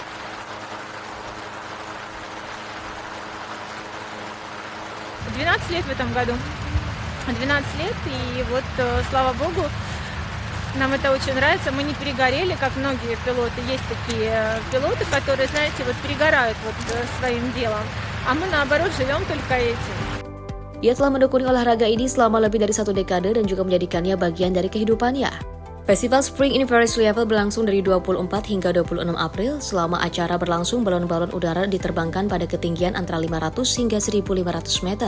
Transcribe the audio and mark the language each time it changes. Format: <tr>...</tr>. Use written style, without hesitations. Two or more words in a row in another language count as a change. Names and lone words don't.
<ru>12 лет в этом году. 12 лет, и вот, слава богу, нам это очень нравится. Мы не перегорели, как многие пилоты. Есть такие пилоты, которые, знаете, вот перегорают вот своим делом. А мы, наоборот, живем только этим.</ru> <id>Ia telah mendekuni olahraga ini selama lebih dari 1 dekade dan juga menjadikannya bagian dari kehidupannya. Festival Spring in Peresliavel berlangsung dari 24 hingga 26 April. Selama acara berlangsung, balon-balon udara diterbangkan pada ketinggian antara 500 hingga 1.500 meter.</id>